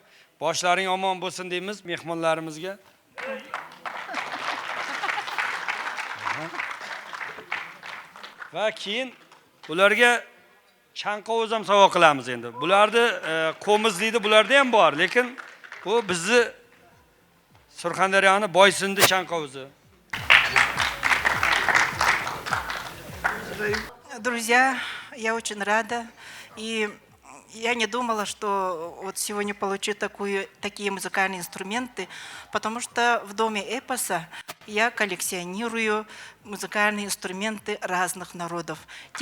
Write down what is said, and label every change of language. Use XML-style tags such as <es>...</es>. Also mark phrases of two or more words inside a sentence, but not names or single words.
<uz>Boshlaring omon bo'lsin deymiz mehmonlarimizga. Va keyin ularga chanqovuz ham sovg'a qilamiz endi. Bularni qo'miz deydi, bularda ham bor, lekin bu bizni Surxondaryoning Boysindi chanqovuzi.</uz> <ru>Друзья, я очень рада. И я не думала, что вот сегодня получу такие музыкальные инструменты, потому что в Доме эпоса я коллекционирую музыкальные инструменты разных народов.</ru>